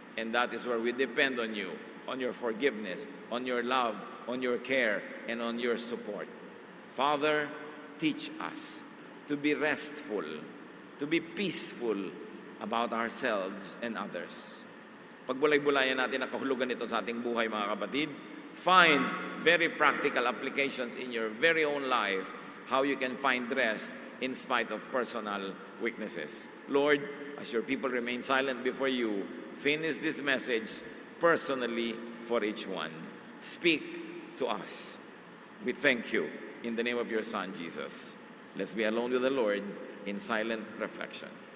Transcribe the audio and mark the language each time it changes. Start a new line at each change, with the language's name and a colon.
English: And that is where we depend on you, on your forgiveness, on your love, on your care, and on your support. Father, teach us to be restful, to be peaceful about ourselves and others.
Filipino: Pagbulay-bulayan natin ang kahulugan nito sa ating buhay, mga kapatid.
English: Find very practical applications in your very own life, how you can find rest in spite of personal weaknesses. Lord, as your people remain silent before you, finish this message personally for each one. Speak to us. We thank you in the name of your Son, Jesus. Let's be alone with the Lord in silent reflection.